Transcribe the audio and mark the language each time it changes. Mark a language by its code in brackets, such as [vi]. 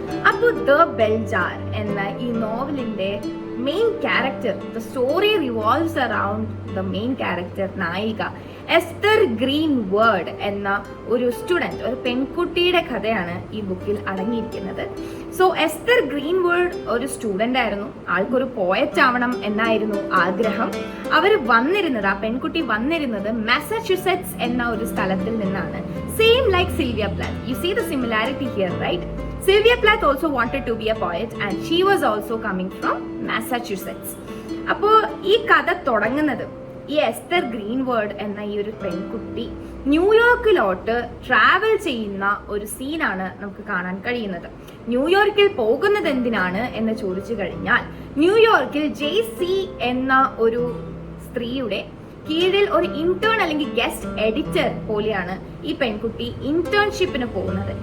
[ml] അപ്പോൾ the bell jar എന്ന ഈ നോവലിന്റെ main character, [en] the story revolves around the main character, [ml] നായിക എസ്തർ ഗ്രീൻവേർഡ് എന്ന ഒരു സ്റ്റുഡന്റ്, ഒരു പെൺകുട്ടിയുടെ കഥയാണ് ഈ ബുക്കിൽ അടങ്ങിയിരിക്കുന്നത്. സോ എസ്തർ ഗ്രീൻവേർഡ് ഒരു സ്റ്റുഡന്റ് ആയിരുന്നു. ആൾക്കൊരു പോയറ്റ് ആവണം എന്നായിരുന്നു ആഗ്രഹം. ആ പെൺകുട്ടി വന്നിരുന്നത് മാസച്യൂസെറ്റ്സ് എന്ന ഒരു സ്ഥലത്തിൽ നിന്നാണ്. [en] Same like Sylvia Plath. You see the similarity here, right? Sylvia Plath also wanted to be a poet and she was also coming from Massachusetts. [ml] അപ്പോൾ ഈ കഥ തുടങ്ങുന്നത് ഈ എസ്തർ ഗ്രീൻവേർഡ് എന്ന ഈ ഒരു പെൺകുട്ടി ന്യൂയോർക്കിലോട്ട് ട്രാവൽ ചെയ്യുന്ന ഒരു സീനാണ് നമുക്ക് കാണാൻ കഴിയുന്നത്. ന്യൂയോർക്കിൽ പോകുന്നത് എന്തിനാണ് എന്ന് ചോദിച്ചു കഴിഞ്ഞാൽ, ന്യൂയോർക്കിൽ JC എന്ന ഒരു സ്ത്രീയുടെ കീഴിൽ ഒരു ഇന്റേൺ അല്ലെങ്കിൽ ഗസ്റ്റ് എഡിറ്റർ പോലെയാണ് ഈ പെൺകുട്ടി ഇന്റേൺഷിപ്പിന് പോകുന്നത്.